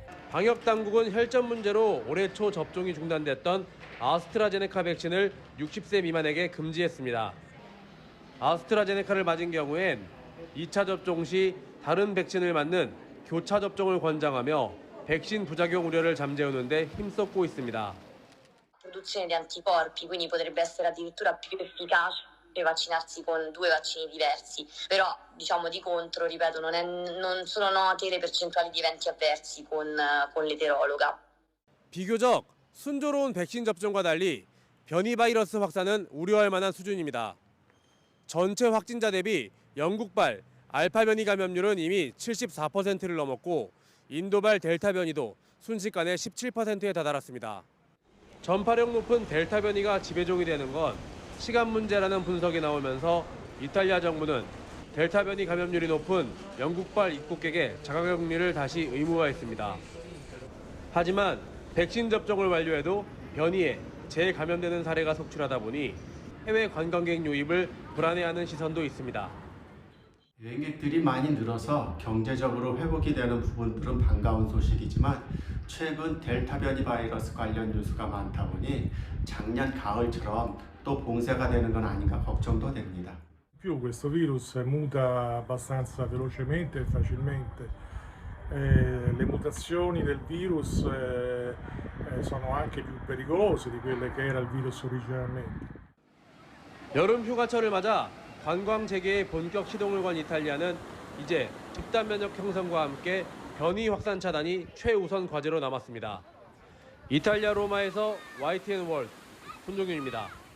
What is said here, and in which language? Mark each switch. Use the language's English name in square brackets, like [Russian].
[Korean] 방역당국은 혈전 문제로 올해 초 접종이 중단됐던 아스트라제네카 백신을 60세 미만에게 금지했습니다. 아스트라제네카를 맞은 경우엔 2차 접종 시 다른 백신을 맞는 교차 접종을 권장하며 백신 부작용 우려를 잠재우는 데 힘썼고 있습니다. [Italian] Produzione di anticorpi, quindi potrebbe essere addirittura più efficace per vaccinarsi con due vaccini diversi. Però, diciamo di contro, ripeto, non sono note le percentuali di eventi avversi con l'eterologa. [Korean] 비교적 순조로운 백신 접종과 달리 변이 바이러스 확산은 우려할 만한 수준입니다. 전체 확진자 대비 영국발 알파 변이 감염률은 이미 74%를 넘었고 인도발 델타 변이도 순식간에 17%에 다다랐습니다. 전파력 높은 델타 변이가 지배종이 되는 건 시간 문제라는 분석이 나오면서 이탈리아 정부는 델타 변이 감염률이 높은 영국발 입국객의 자가격리를 다시 의무화했습니다. 하지만 백신 접종을 완료해도 변이에 재감염되는 사례가 속출하다 보니 해외 관광객 유입을 불안해하는 시선도 있습니다. 여행객들이 많이 늘어서 경제적으로 회복이 되는 부분들은 반가운 소식이지만 최근 델타 변이 바이러스 관련 뉴스가 많다 보니 작년 가을처럼 또 봉쇄가 되는 건 아닌가 걱정도 됩니다. [Italian] Più questo virus muta abbastanza velocemente e facilmente. Le mutazioni del virus sono anche più pericolose di quelle che era il virus originalmente. [Korean] 여름 휴가철을 맞아 관광 재개의 본격 시동을 건 이탈리아는 이제 집단 면역 형성과 함께 변이 확산 차단이 최우선 과제로 남았습니다. 이탈리아 로마에서 YTN 월드 손종윤입니다.